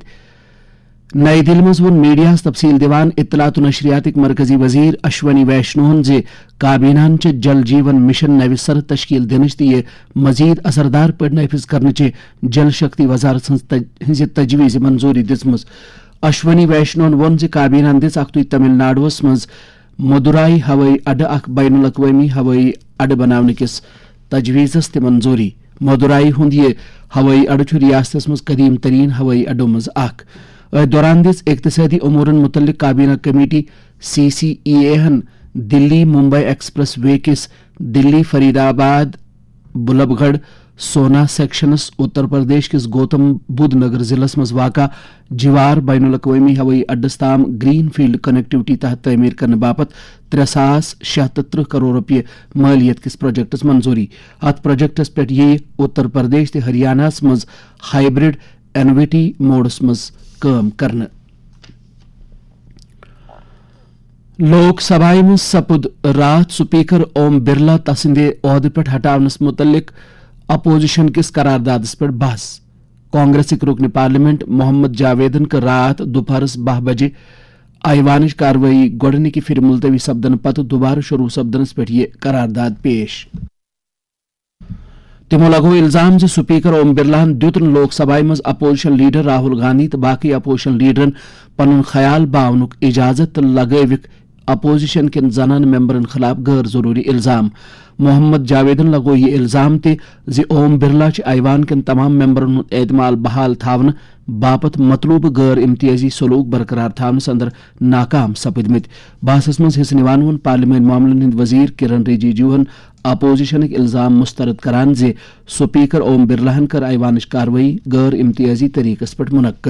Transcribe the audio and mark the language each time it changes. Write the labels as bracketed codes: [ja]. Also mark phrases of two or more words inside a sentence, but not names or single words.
[ks] نئی دل مز وون میڈیا تفصیل دیوان اطلاعات و نشریات مرکزی وزیر اشونی ویشنوہن کابینہ جل جیون مشن نو سر تشکیل دنچ تو یہ مزید اثردار پہ نافذ کرنچ جل شکتی وزارت ہز تجویز منظوری دژم. اشونی ویشنوہن وون کابینہ دژ اکتوی تمل ناڈوس مز مدورائی ہوئی اڈہ اخ بین الاقوامی ہوئی اڈہ بناونہ کس تجویزس تہ منظوری. مدورائی ہند یہ ہوئی اڈہ ریاستس مز قدیم ترین ہوئی اڈو مز اخ. دوران دس اقتصادی امورن متعلق کابینہ کمیٹی CCEA ہن دلی ممبئی ایکسپریس وے کس دلی فرید آباد بلب گڑھ سونا سیکشنس اتر پردیش کس گوتم بدھ نگر ضلع مز واقع جوار بین الاقوامی ہوئی اڈس تام [en] greenfield connectivity [ks] تحت تعمیر کرنے باپت 3,673 کروڑ روپیہ مالیت کس پروجیکٹس منظوری. ات پروجیکٹس پہ یہ اتر پردیش تہ ہریانہ مز [en] hybrid annuity [ks] موڈس مز کام کرنا. لوک سبھا مز سپد رات سپیکر اوم برلا تسند عہدہ پہ ہٹاونس متعلق اپوزیشن کس قراردادس پہ بحث. کانگریسک رکن پارلیمنٹ محمد جاویدن کر رات دوپہرس 12 بجے ایوانچ کاروٲیی گۄڈنِکہِ پھر ملتوی سپدن پتہ دوبارہ شروع سپدنس پہ یہ قرارداد پیش. تمو لگو الزام سپیکر اوم برلا دیت لوک سبھا مز [en] opposition leader [ks] راہل گاندھی تو باقی اپوزیشن لیڈرن پن خیال باونک اجازت تو لگوک اپوزیشن کن زنان ممبرن خلاف غیر ضروری الزام. محمد جاویدن لگو یہ الزام تہ اوم برلا ایوان کن تمام ممبرن ہند اعتماد بحال تھاون باپت مطلوب غیر امتیازی سلوک برقرار تھونس اندر ناکام سپدمت. بحثس مز حصہ نوان وون پارلیمانی معاملن ہند وزیر کرن رجیجوہن اپوزیشنک الزام مسترد کران سپیکر اوم برلاہن کر ایوانچ کاروٲیی غیر امتیازی طریقس پہ منعقد.